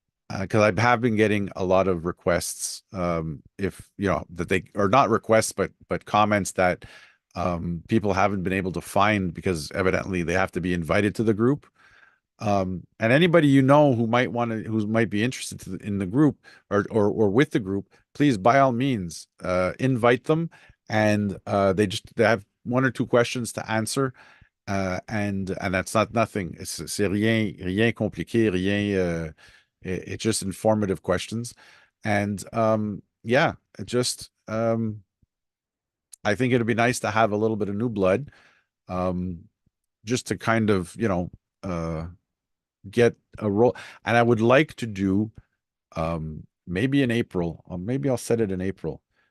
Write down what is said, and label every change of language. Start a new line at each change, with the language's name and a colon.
English: Because I have been getting a lot of requests, if you know that they are not requests, but comments that people haven't been able to find because evidently they have to be invited to the group. And anybody you know who might be interested in the group or with the group, please by all means invite them. And they have one or two questions to answer, and that's not nothing.
French: C'est rien compliqué, rien.
English: It's just informative questions, and yeah, it just I think it'd be nice to have a little bit of new blood, just to kind of get a role. And I would like to do maybe in April, or maybe I'll set it in April.